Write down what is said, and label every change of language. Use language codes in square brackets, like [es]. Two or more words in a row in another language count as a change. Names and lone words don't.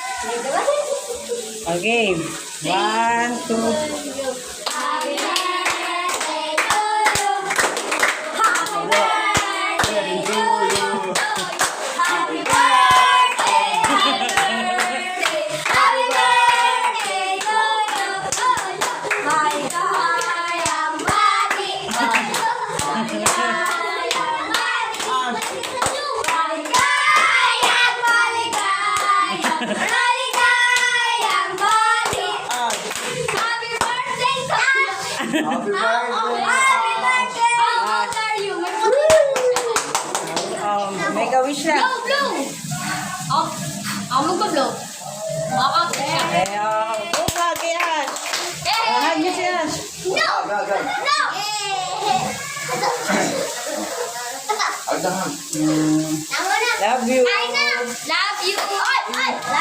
[en] Okay. 1, 2. Happy birthday to you. Happy birthday to you. Happy birthday. Happy birthday. Happy birthday to you. [tl] Maligayang bati. Maligayang bati. Maligayang, maligayang, maligayang bati. [en] Happy birthday to you. Happy birthday! Happy birthday. How old are you? Make a wish [tl] na. [en] Blow, blow. [tl] Ako mag-blow. Eh, kay Ash. Hug niyo si Ash. [en] No! [tl] Agad, agad. [en] No! [tl] Agdahan. Tama na. [en] Love you. [tl] Ay na. [en] Love you. [tl] Ay, ay.